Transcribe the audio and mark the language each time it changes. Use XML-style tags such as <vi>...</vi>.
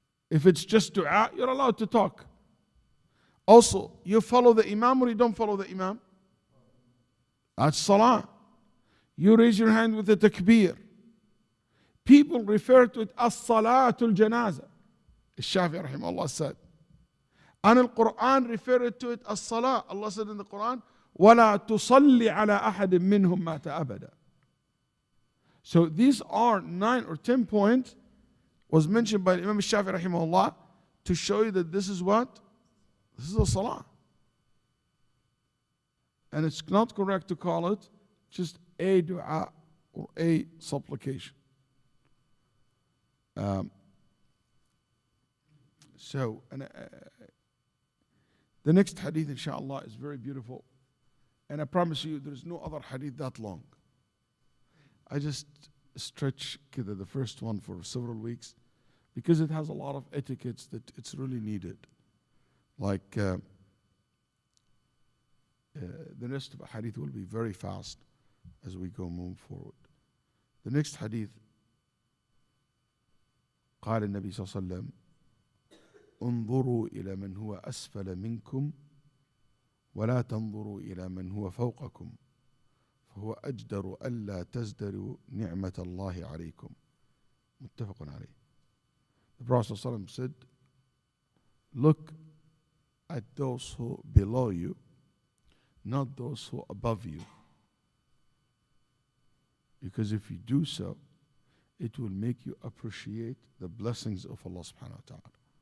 <en>If it's just dua, you're allowed to talk. Also, you follow the imam or you don't follow the imam. That's salah. You raise your hand with the takbir. People refer to it as salatul janazah. Al-Shafi'i rahimahullah said. And Al-Quran referred to it as salah. Allah said in the Quran,</en> <ar>وَلَا تُصَلِّ عَلَىٰ أَحَدٍ مِّنْهُمْ مَاتَ أَبَدًا.</ar> <en>So these are 9 or 10 points was mentioned by Imam Shafi'i rahimahullah to show you that this is what? This is a salah. And it's not correct to call it just a dua or a supplication. The next hadith, inshallah, is very beautiful. And I promise you, there is no other hadith that long. I just stretch the first one for several weeks because it has a lot of etiquettes that it's really needed. Like the rest of the hadith will be very fast as we move forward. The next hadith,</en> <ar>قال النبي صلى الله عليه وسلم انظروا إلى من هو أسفل منكم ولا تنظروا إلى من هو فوقكم فهو أجدر ألا تزدروا نعمة الله عليكم. متفق عليه.</ar> <en>The Prophet ﷺ said, look at those who below you, not those who above you. Because if you do so, it will make you appreciate the blessings of Allah subhanahu wa ta'ala.</en>